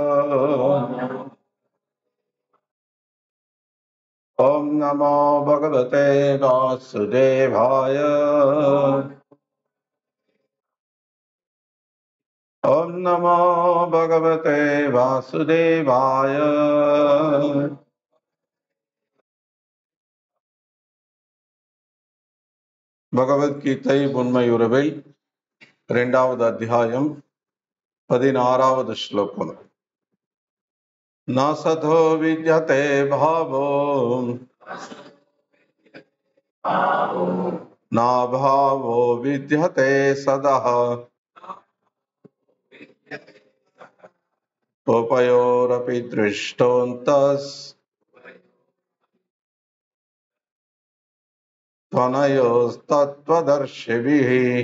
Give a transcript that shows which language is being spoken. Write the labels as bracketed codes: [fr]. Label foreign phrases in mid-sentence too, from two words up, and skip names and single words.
[sa] ओम नमो भगवते वासुदेवाय। ओम नमो भगवते वासुदेवाय। [ta] பகவத்கீதை உண்மையுறவில் 2வது அத்தியாயம் 16வது ஸ்லோகம். [sa] नासतो विद्यते भावो नाभावो विद्यते सतः उभयोरपि दृष्टोऽन्तस् त्वनयोस्तत्त्वदर्शिभिः.